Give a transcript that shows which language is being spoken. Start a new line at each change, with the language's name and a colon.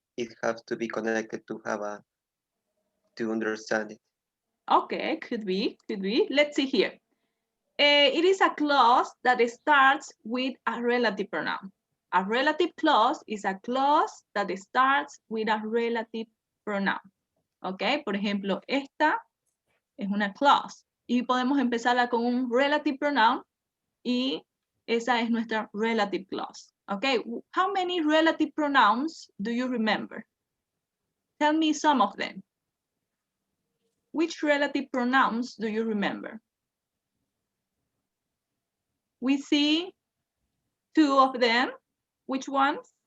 English: It has to be connected to to understand it. Okay, could be. Let's see here. It is a clause that starts with a relative pronoun. A relative clause is a clause that starts with a relative pronoun.
Spanish: Ok, por ejemplo, esta es una clause y podemos empezarla con un relative pronoun y esa es nuestra relative clause.
English: Ok, how many relative pronouns do you remember? Tell me some of them. Which relative pronouns do you remember? We see two of them. Which ones?